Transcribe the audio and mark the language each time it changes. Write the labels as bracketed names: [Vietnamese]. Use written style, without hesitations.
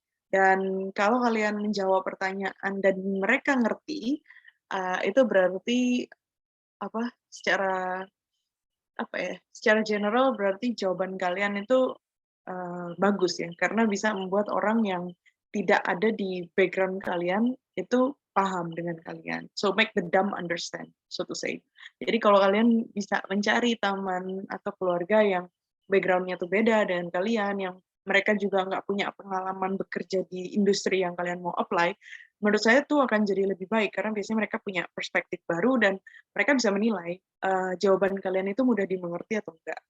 [Indonesian] Dan kalau kalian menjawab pertanyaan dan mereka ngerti, itu berarti secara secara general berarti jawaban kalian itu bagus ya, karena bisa membuat orang yang tidak ada di background kalian itu paham dengan kalian. [English] So make the dumb understand, so to say. [Indonesian] Jadi kalau kalian bisa mencari teman atau keluarga yang background-nya tuh beda dengan kalian, yang mereka juga nggak punya pengalaman bekerja di industri yang kalian mau apply, menurut saya tuh akan jadi lebih baik karena biasanya mereka punya perspektif baru dan mereka bisa menilai jawaban kalian itu mudah dimengerti atau enggak.